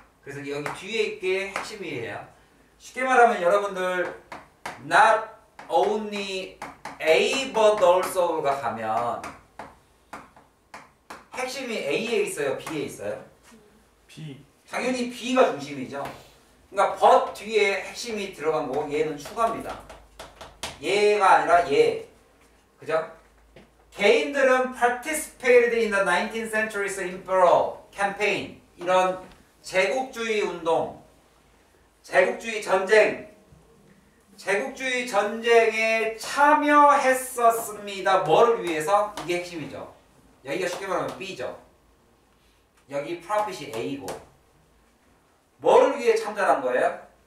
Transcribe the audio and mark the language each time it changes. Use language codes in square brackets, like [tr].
[ko] 그래서 여기 뒤에 있게 핵심이에요. 쉽게 말하면 여러분들 [en] not only A but also [ko] 가 가면 핵심이 A에 있어요? B에 있어요? B. 당연히 B가 중심이죠. 그러니까 but 뒤에 핵심이 들어간 거고 얘는 추가입니다. 얘가 아니라 얘. 그죠? 개인들은 [en] participated in the 19th century's imperial campaign. [ko] 이런 제국주의 운동, 제국주의 전쟁, 제국주의 전쟁에 참여했었습니다. 뭐를 위해서? 이게 핵심이죠. 여기가 쉽게 말하면 B죠. 여기 profit이 A고 뭐를 위해 참전한 거예요?